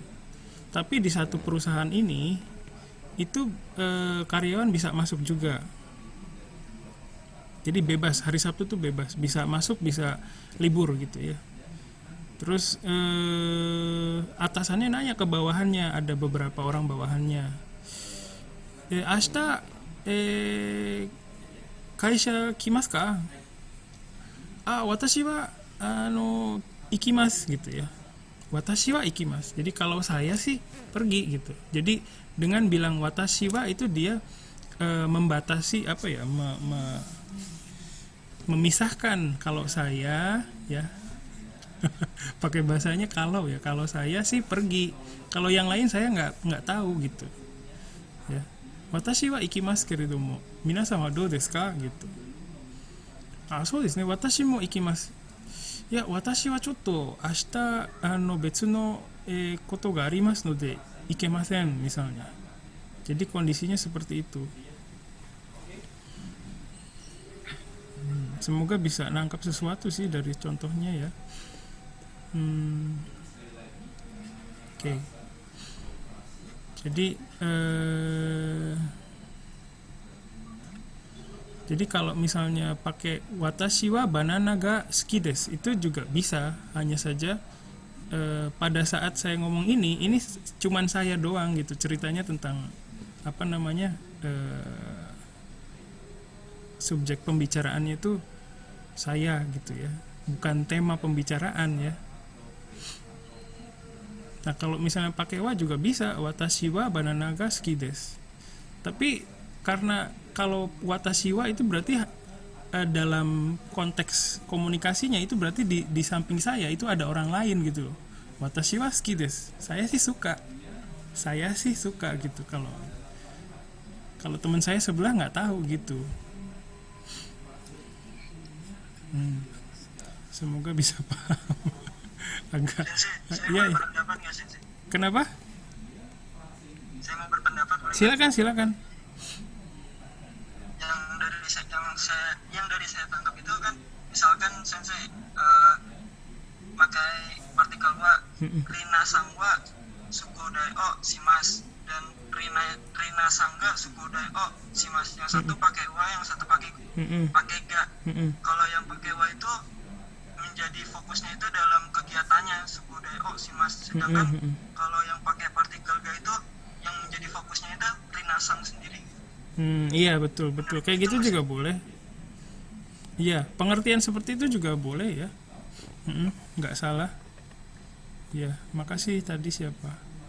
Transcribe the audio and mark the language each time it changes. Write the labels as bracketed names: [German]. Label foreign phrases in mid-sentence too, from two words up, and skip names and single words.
[Indonesian] Tapi di satu perusahaan ini itu karyawan bisa masuk juga. Jadi bebas, hari Sabtu tuh bebas, bisa masuk bisa libur gitu ya. Terus atasannya nanya ke bawahannya, ada beberapa orang bawahannya. [Japanese] 明日会社来ますか? 私は行きます [Indonesian] gitu ya. [Japanese] 私は行きます. [Indonesian] Jadi kalau saya sih pergi gitu. Jadi dengan bilang [Japanese] 私は [Indonesian] itu dia membatasi apa ya? Memisahkan kalau saya ya. Pakai bahasanya kalau saya sih pergi, kalau yang lain saya nggak tahu gitu ya. [Japanese] 私は行きますけれども皆さんはどうですか gitu. そうですね、私も行きます。いや、私はちょっと明日別のことがありますので行けません misalnya. [Indonesian] Jadi kondisinya seperti itu. Semoga bisa nangkap sesuatu sih dari contohnya ya. Oke. Jadi kalau misalnya pakai [Japanese] 私はバナナが好きです [Indonesian] itu juga bisa, hanya saja pada saat saya ngomong ini cuman saya doang gitu, ceritanya tentang apa namanya subjek pembicaraannya itu saya gitu ya, bukan tema pembicaraan ya. Nah kalau misalnya pakai wa juga bisa, [Japanese] 私はバナナが好きです. [Indonesian] Tapi karena kalau [Japanese] 私は [Indonesian] itu berarti dalam konteks komunikasinya itu berarti di samping saya itu ada orang lain gitu loh. [Japanese] 私は好きです. [Indonesian] Saya sih suka gitu. Kalau teman saya sebelah nggak tahu gitu. Semoga bisa paham. Agak ya. Kenapa? Saya mau berpendapat. Silakan. Yang dari saya tangkap itu kan, misalkan sensei pakai partikel wa, [Japanese] リナさんは宿題をします, dan リナさんが宿題をします. [Indonesian] Yang satu pakai wa, yang satu pakai ga. Kalau yang pakai wa itu menjadi fokusnya itu dalam kegiatannya [Japanese] 宿題をします, [Indonesian] sedangkan kalau yang pakai partikel ga itu yang menjadi fokusnya itu rina sang sendiri. Iya betul kayak gitu juga boleh. Iya, pengertian seperti itu juga boleh ya. Nggak salah. Ya, makasih tadi siapa?